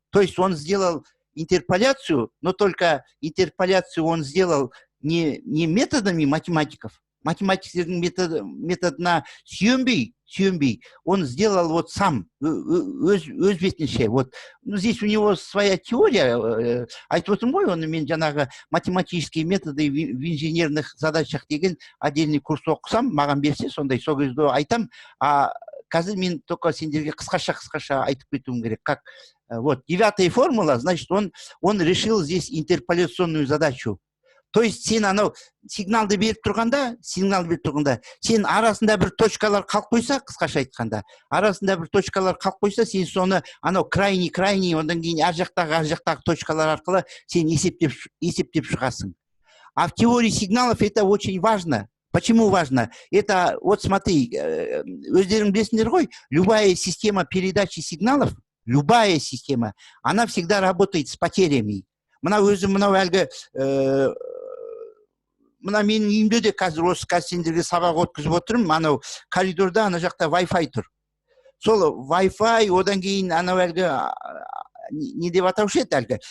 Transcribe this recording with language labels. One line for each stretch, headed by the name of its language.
Russian: То есть он сделал интерполяцию, но только интерполяцию он сделал не методами математиков,
Kazakh: математиктердің методына сүйенбей,
Russian: он сделал вот сам,
Kazakh: өз бетінше.
Russian: Вот, здесь у него своя теория,
Kazakh: айтып отырмын ғой, оны мен жаңағы
Russian: математические методы в инженерных задачах
Kazakh: деген
Russian: отдельный курс
Kazakh: оқысам, маған берсе, сондай сол кезде айтам, а қазір мен только сендерге қысқаша айтып кетуім керек.
Russian: Как вот 9-я формула, значит, он решил здесь интерполяционную задачу. То есть
Kazakh: сен анау сигналды беріп тұрғанда, сен арасында бір точкалар қалып қойса, қысқаша айтқанда, сен соны анау крайний, одан кейін ар жақтағы точкалар арқылы сен есептеп шығасың.
Russian: А в теории сигналов это очень важно. Почему важно? Это, вот смотри,
Kazakh: өздерің білесіңдер ғой,
Russian: любая система передачи сигналов, любая система, она всегда работает с потерями.
Kazakh: Мынау әлгі мына менің үйімде де қазір осы сендерге сабақ өткізіп отырмын, анау коридорда ана жақта Wi-Fi тұр. Сол Wi-Fi, одан кейін анау әлгі не деп атаушы еді әлгі.